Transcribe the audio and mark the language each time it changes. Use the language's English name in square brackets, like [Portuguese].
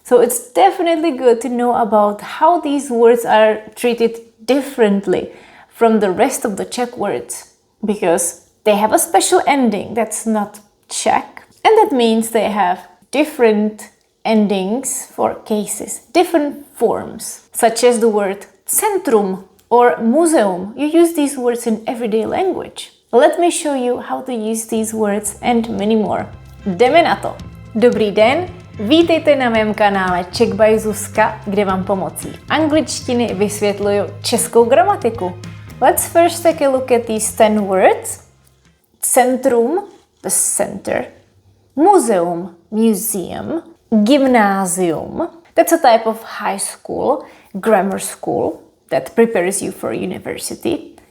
[English] So it's definitely good to know about how these words are treated differently from the rest of the Czech words, because they have a special ending that's not Czech, and that means they have different endings for cases, different forms, such as the word Centrum or Muzeum. You use these words in everyday language. Let me show you how to use these words and many more. [Czech] Jdeme na to! Dobrý den, vítejte na mém kanále Czech by Zuzka, kde vám pomocí angličtiny vysvětluju českou gramatiku. [English] Let's first take a look at these 10 words. Centrum, the center. Muzeum, museum. Gymnasium, that's a type of high school, grammar school that prepares you for university.